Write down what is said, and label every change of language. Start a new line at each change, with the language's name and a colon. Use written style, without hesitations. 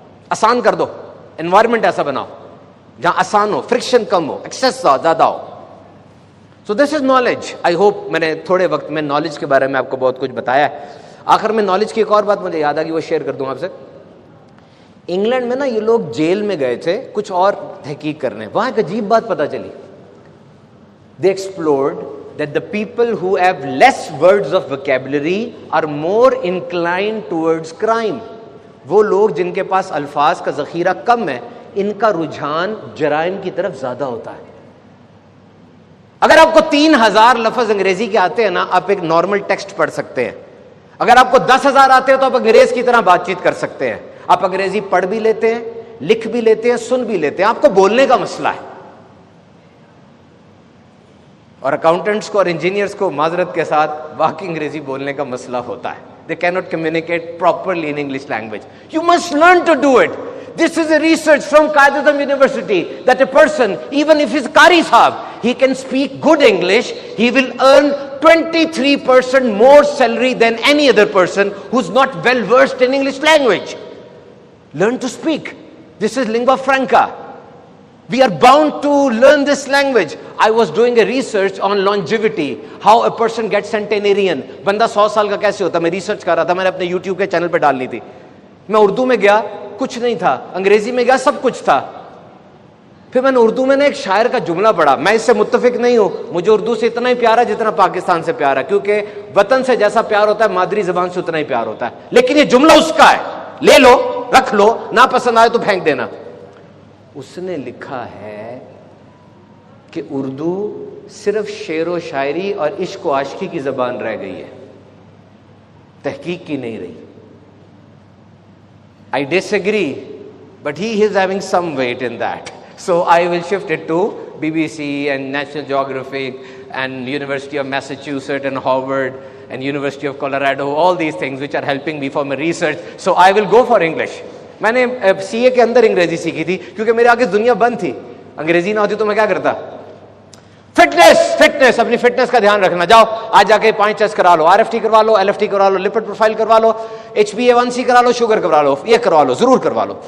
Urdu: آسان کر دو, انوائرمنٹ ایسا بناؤ جہاں آسان ہو, فرکشن کم ہو, ایکسیس زیادہ ہو.
English: So this is knowledge.
Urdu: آئی ہوپ میں نے تھوڑے وقت میں نالج کے بارے میں آپ کو بہت کچھ بتایا ہے. آخر میں نالج کی ایک اور بات مجھے یاد آ گئی, وہ شیئر کر دوں آپ سے. انگلینڈ میں نا یہ لوگ جیل میں گئے تھے کچھ اور تحقیق کرنے. وہاں ایک عجیب بات پتہ چلی.
English: They explored that the people who have less words of vocabulary are more inclined towards crime.
Urdu: وہ لوگ جن کے پاس الفاظ کا ذخیرہ کم ہے, ان کا رجحان جرائم کی طرف زیادہ ہوتا ہے. اگر آپ کو 3000 لفظ انگریزی کے آتے ہیں نا, آپ ایک نارمل ٹیکسٹ پڑھ سکتے ہیں. اگر آپ کو 10,000 آتے ہیں تو آپ انگریز کی طرح بات چیت کر سکتے ہیں. آپ انگریزی پڑھ بھی لیتے ہیں, لکھ بھی لیتے ہیں, سن بھی لیتے ہیں. آپ کو بولنے کا مسئلہ ہے. اور اکاؤنٹنٹس کو اور انجینئرس کو معذرت کے ساتھ واقعی انگریزی بولنے کا مسئلہ ہوتا ہے.
English: They cannot communicate properly in English language. You must learn to do it. This is a research from Qaid-e-Azam University that a person, even if he's Qari Sahab, he can speak good English, he will earn 23% more salary than any other person who's not well versed in English language. Learn to speak. This is lingua franca. We are bound to learn this language. I was doing a research on longevity, how a person gets centenarian.
Urdu: بندہ 100 سال کا کیسے ہوتا ہے, میں research کر رہا تھا, میں نے اپنے YouTube کے چینل پہ ڈالنی تھی. میں اردو میں گیا, کچھ نہیں تھا. انگریزی میں گیا, سب کچھ تھا. پھر میں نے اردو میں نے ایک شاعر کا جملہ پڑھا. میں اس سے متفق نہیں ہوں, مجھے اردو سے اتنا ہی پیارا جتنا پاکستان سے پیارا, کیونکہ وطن سے جیسا پیار ہوتا ہے مادری زبان سے اتنا ہی پیار ہوتا ہے. لیکن یہ جملہ اس کا ہے, لے لو, رکھ لو, نہ پسند آئے تو پھینک دینا. اس نے لکھا ہے کہ اردو صرف شعر و شاعری اور عشق و عاشقی کی زبان رہ گئی ہے. تحقیق کی نہیں رہی.
English: I disagree, but he is having some weight in that. So I will shift it to BBC and National Geographic and University of Massachusetts and Harvard and University of Colorado, all these things which are helping me for my research. So I will go for English.
Urdu: میں نے سی اے کے اندر انگریزی سیکھی تھی کیونکہ میرے آگے دنیا بند تھی. انگریزی نہ ہوتی تو میں کیا کرتا؟ فٹنس اپنی فٹنس کا دھیان رکھنا. جاؤ آج جا کے 5 ٹیسٹ کرا لو, RFT کروا لو, LFT کروا لو, لپڈ پروفائل کروا لو, HbA1c کرا لو, شوگر کروا لو, یہ کروا لو, ضرور کروا لو.